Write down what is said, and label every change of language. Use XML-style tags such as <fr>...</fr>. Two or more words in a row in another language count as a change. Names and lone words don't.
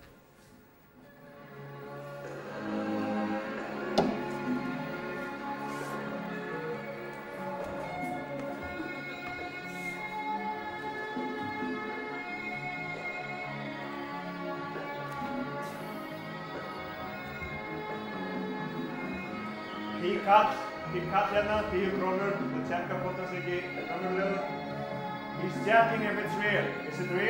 <en>He cut</en> <is>hérna 10 krónur</is> <en>to check</en> <is>hvort það sé ekki raunverulegur.</is> <en>He's checking if it's real. Is it real?</en>